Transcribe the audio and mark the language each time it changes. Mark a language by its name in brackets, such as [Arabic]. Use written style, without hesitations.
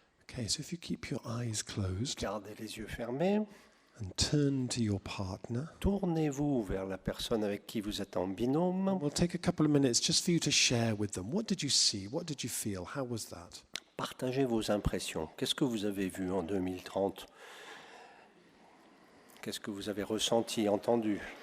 [English] Okay, so if you keep your eyes closed [French] Gardez les yeux fermés. [English] and turn to your partner, [French] Tournez-vous vers la personne avec qui vous êtes en binôme. [English] we'll take a couple of minutes just for you to share with them. What did you see? What did you feel? How was that? [French] Partagez vos impressions. Qu'est-ce que vous avez vu en 2030? Qu'est-ce que vous avez ressenti, entendu?